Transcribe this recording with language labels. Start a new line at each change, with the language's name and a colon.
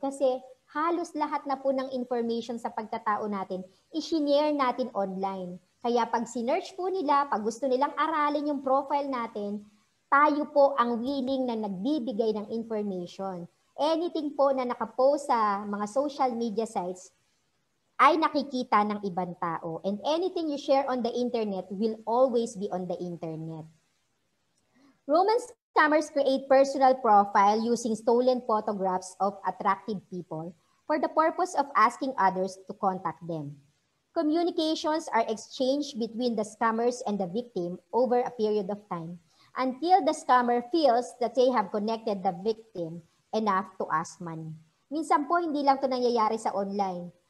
Filipino: Kasi halos lahat na po ng information sa pagkatao natin, i-share natin online. Kaya pag sinearch po nila, pag gusto nilang aralin yung profile natin, tayo po ang willing na nagbibigay ng information. Anything po na nakapost sa mga social media sites, ay nakikita ng ibang tao.
English: And anything you share on the internet will always be on the internet. Romance scammers create personal profile using stolen photographs of attractive people for the purpose of asking others to contact them. Communications are exchanged between the scammers and the victim over a period of time until the scammer feels that they have connected the victim enough to ask money.
Filipino: Minsan po, hindi lang ito nangyayari sa online.